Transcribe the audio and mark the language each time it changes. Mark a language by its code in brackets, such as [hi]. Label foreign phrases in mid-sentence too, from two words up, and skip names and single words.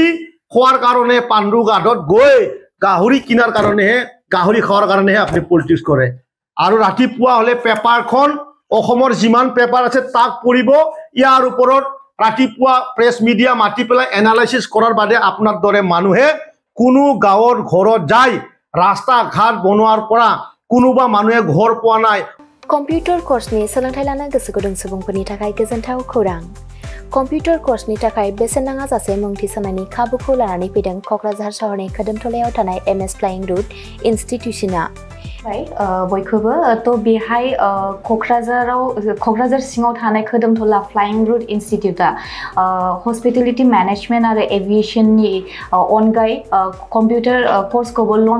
[as] খোৱাৰ কাৰণে পাণ্ডু ঘাটত গৈ গাহৰি কিনাৰ কাৰণেহে গাহৰি খোৱাৰ কাৰণেহে আপুনি পলিটিক্স কৰে আৰু ৰাতিপুৱা হলে পেপাৰখন অসমৰ যিমান পেপাৰ আছে তাক পঢ়িব ইয়াৰ ওপৰত ৰাতিপুৱা [en] press media [as] মাতি পেলাই এনালাইসিস কৰাৰ বাদে আপোনাৰ দৰে মানুহে কোনো গাঁৱৰ ঘৰত যায় ৰাস্তা ঘাট বনোৱাৰ পৰা কোনোবা মানুহে ঘৰ পোৱা নাই [en] computer course [brx] सोलोंथाय लानो गोसो गुदुं सुबुंफोरनि थाखाय गोजोनथाव खौरां [en] computer course [brx] थाखाय बेसेन नाङा जासे मुं थिसननायनि खाबुखौ लानानै फैदों क'क्राझार शहरनि खोदोमथलायाव थानाय एमएस फ्लाइंग रुट इन्स्टिट्यूशना बयखौबो तो बेहाय क'क्राझार सिङाव थानाय खोदोमथला फ्लाइंग रुट इन्स्टिट्यूटा [en] hospitality management [brx] आरो एविएशननि अनगायै [en] computer course [brx] लन्च